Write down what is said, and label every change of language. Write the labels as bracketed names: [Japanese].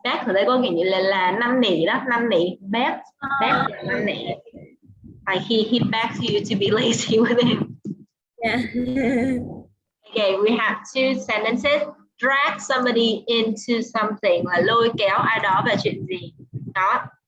[Vietnamese] Begs ở đây có nghĩa là năn nỉ đó, năn nỉ. Begs là năn nỉ. [English] Like he begs you to be lazy with him. Yeah. Okay, we have two sentences. Drag somebody into something, [Vietnamese] là lôi kéo ai đó về chuyện gì đó.